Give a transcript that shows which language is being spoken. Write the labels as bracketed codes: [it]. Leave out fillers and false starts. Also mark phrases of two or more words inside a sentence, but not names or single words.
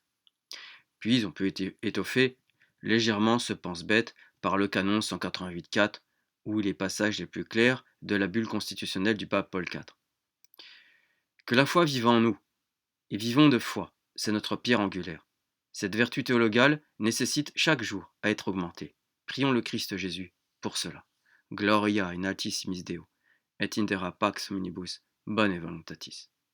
[fr] Puis on peut étoffer légèrement ce pense-bête par le canon 188.4, ou les passages les plus clairs de la bulle constitutionnelle du pape Paul IV. Que la foi vive en nous, et vivons de foi, c'est notre pierre angulaire. Cette vertu théologale nécessite chaque jour à être augmentée. Prions le Christ Jésus pour cela. [la] Gloria in altissimis Deo, et in terra pax omnibus, bone voluntatis.